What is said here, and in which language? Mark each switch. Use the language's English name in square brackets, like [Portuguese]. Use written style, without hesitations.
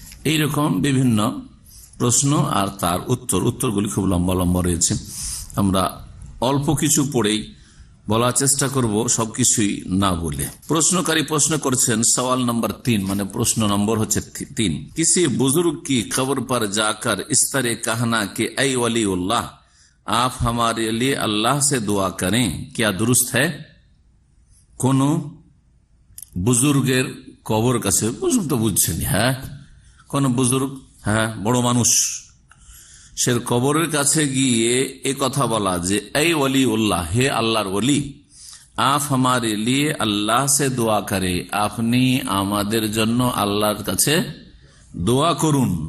[Bangla] এইরকম বিভিন্ন প্রশ্ন আর তার উত্তরগুলি খুব লম্বা লম্বা রয়েছে। আমরা অল্প কিছু পড়েই বলার চেষ্টা করব, সবকিছুই না বলে। প্রশ্নকারী প্রশ্ন করেছেন সওয়াল নম্বর 3, মানে প্রশ্ন নম্বর হচ্ছে 3। [Hindi] কিসি বুজুর্গ কি কবর पर जाकर इस तरह कहना कि ऐ वलीउल्लाह आप हमारे लिए अल्लाह से दुआ करें क्या दुरुस्त है? [Bangla] কোন বুজুর্গের কবর কাছে, বুজুর্গ তো বুঝছেন, হ্যাঁ কোন বুজুর্গ, হ্যাঁ বড় মানুষ, সে কবরের কাছে গিয়ে এ কথা বলা যে এই ওয়ালিউল্লাহ, হে আল্লাহর ওলি, [Hindi] আপ হামারে লিয়ে আল্লাহ সে দোয়া করে, [Bangla] আপনি আমাদের জন্য আল্লাহর কাছে দোয়া করুন।